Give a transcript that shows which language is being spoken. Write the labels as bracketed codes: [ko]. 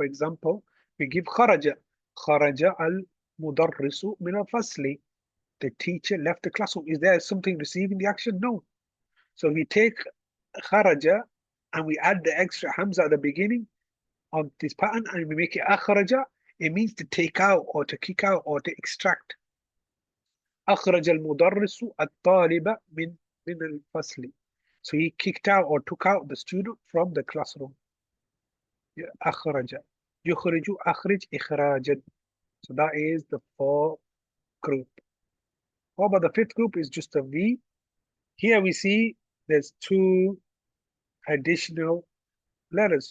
[en] For example, we give [ar] kharaja. Kharaja al-mudarrisu min al-fasli. [en] The teacher left the classroom. Is there something receiving the action? No. So we take kharaja and we add the extra hamza at the beginning of this pattern and we make it akhraja. It means to take out or to kick out or to extract. [ar] أخرج المدرس الطالب من الفصل. [en] So he kicked out or took out the student from the classroom. [ar] أخرج يخرج أخرج إخراجا. [en] So that is the fourth group. What about the fifth group? Is just a V. Here we see there's two additional letters.